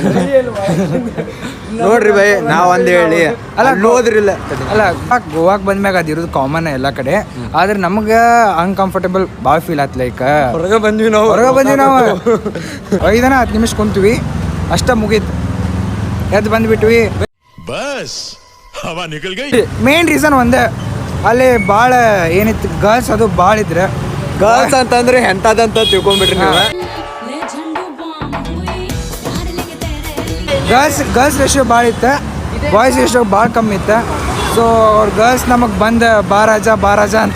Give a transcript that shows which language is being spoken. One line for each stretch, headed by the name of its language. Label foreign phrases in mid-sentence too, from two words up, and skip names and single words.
Kannada: ನೋಡ್ರಿ ಬೈ ನಾವ್ ಒಂದ್ ಹೇಳಿ ಅಲ್ಲ ಹೋದ್ರಿಲ್ಲ ಅಲ್ಲ ಗೋವಾಕ್ ಬಂದ್ಮ್ಯಾಗ ಅದು ಇರೋದು ಕಾಮನ್ ಎಲ್ಲ ಕಡೆ. ಆದ್ರೆ ನಮ್ಗೆ ಅನ್ಕಂಫರ್ಟೇಬಲ್ ಭಾಳ ಫೀಲ್ ಆಯ್ತು. ಲೈಕ್ ಹೊರಗೆ ಬಂದ್ವಿ ನಾವು 5-10 ನಿಮಿಷ ಕುಂತೀವಿ ಅಷ್ಟ ಮುಗೀತು, ಎದ್ದು ಬಂದ್ಬಿಟ್ವಿ.
Hindi: बस हवा निकल गई.
English: main reason
Kannada: ಒಂದೇ, ಅಲ್ಲಿ ಭಾಳ ಏನಿತ್ತು ಗರ್ಲ್ಸ್ ಅದು ಭಾಳ ಇದ್ರೆ. ಗರ್ಲ್ಸ್ ಅಂತಂದ್ರೆ ಎಂತದಂತ ತಿಳ್ಕೊಂಡ್ಬಿಟ್ರಿ ನೀವು.
English: girls ratio
Kannada: ಭಾಳ ಇತ್ತು,
English: boys ratio
Kannada: ಭಾಳ ಕಮ್ಮಿ ಇತ್ತು. ಸೊ ಅವ್ರ ಗರ್ಲ್ಸ್ ನಮಗೆ ಬಂದು ಬಾರಾಜ ಅಂತ